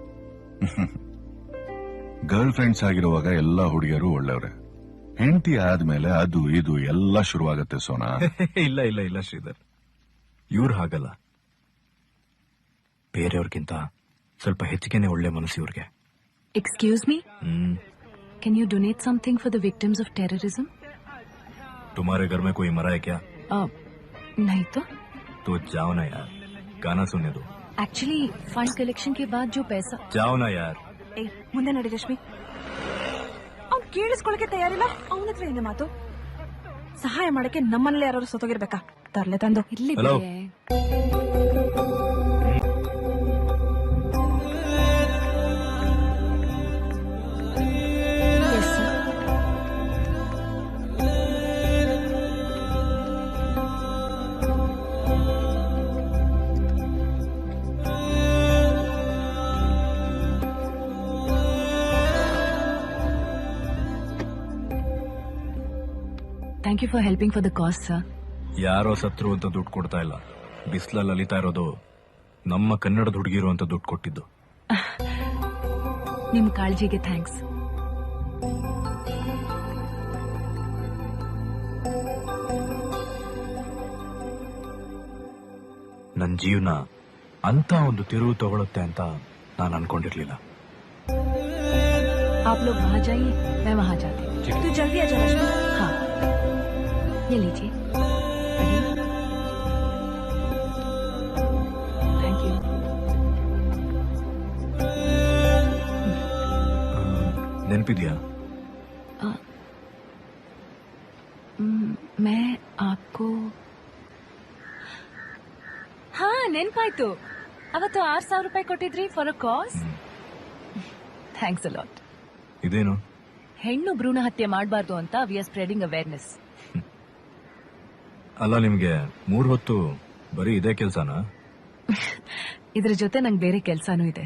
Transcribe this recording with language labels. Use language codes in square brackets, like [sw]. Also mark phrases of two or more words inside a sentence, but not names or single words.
[en] girl friends [kn] ಆಗಿರುವಾಗ ಎಲ್ಲಾ ಹುಡುಗಿಯರು ಒಳ್ಳೆಯವ್ರೆ. ಹೆಂಡತಿ ಆದ್ಮೇಲೆ ಅದು ಇದು ಎಲ್ಲ ಶುರುವಾಗತ್ತೆ ಸೋನಾ. ಇಲ್ಲ ಇಲ್ಲ ಇಲ್ಲ ಶ್ರೀಧರ್, ಇವ್ರು ಹಾಗಲ್ಲ. ಬೇರೆಯವ್ರಿಗಿಂತ ಸ್ವಲ್ಪ ಹೆಚ್ಚಿಗೆನೆ ಒಳ್ಳೆ ಮನಸ್ಸು ಇವ್ರಿಗೆ. [en] Excuse me? Can you donate something for the victims of terrorism? [hi] तुम्हारे घर में कोई मरा है क्या? नहीं तो जाओ ना यार, गाना सुनने दो. Actually, [en] fund collection [hi] के बाद जो पैसा. जाओ ना यार. [kn] ಮುಂದೆ ನಡಿ ರಶ್ಮಿ. ಅವ್ನು ಕೇಳಿಸ್ಕೊಳಕ್ಕೆ ತಯಾರಿಲ್ಲ. ಅವನ ಹತ್ರ ಏನು ಮಾತು? ಸಹಾಯ ಮಾಡಕ್ಕೆ ನಮ್ಮನೇಲಿ ಯಾರು ಸತ್ತೋಗಿರ್ಬೇಕಾ? ತರ್ಲೆ ತಂದು ಇಲ್ಲಿ. ಹಲೋ. [en] Thank you for helping for the cause, sir. [kn] ಯಾರೋ ಸತ್ರು ಅಂತ ದುಡ್ಡು ಕೊಡ್ತಾ ಇಲ್ಲ. ಬಿಸ್ಲಲ್ಲಿ ಅಲಿತಾ ಇರೋದು ನಮ್ಮ ಕನ್ನಡದ ಹುಡುಗಿರು ಅಂತ ದುಡ್ಡು ಕೊಟ್ಟಿದ್ದು. ನಿಮ್ ಕಾಳಜಿಗೆ ಥ್ಯಾಂಕ್ಸ್. ನನ್ನ ಜೀವನ ಅಂತ ಒಂದು ತಿರುವು ತಗೊಳುತ್ತೆ ಅಂತ ನಾನು ಅನ್ಕೊಂಡಿರ್ಲಿಲ್ಲ. [hi] आप लोग वहाँ जाइए, मैं वहाँ जाती हूँ. तू जल्दी आ जा रश्मि. हाँ, ये लीजिए. [en] thank you. [kn] ನೆನಪಿದ್ಯಾ? [hi] मैं आपको हाँ ನೆನಪಾಯ್ತು. [kn] ಅವತ್ತು 6,000 ರೂಪಾಯಿ ಕೊಟ್ಟಿದ್ರಿ [en] for a cause. thanks a lot. [kn] ಇದೇನು? ಹೆಣ್ಣು ಭ್ರೂಣ ಹತ್ಯೆ ಮಾಡಬಾರ್ದು ಅಂತ [en] we are spreading awareness. [kn] ಅಲ್ಲ, ನಿಮ್ಗೆ 3 ಹೊತ್ತು ಬರೀ ಇದೇ ಕೆಲ್ಸನಾ? ಇದ್ರ ಜೊತೆ ನಂಗೆ ಬೇರೆ ಕೆಲ್ಸಾನೂ ಇದೆ.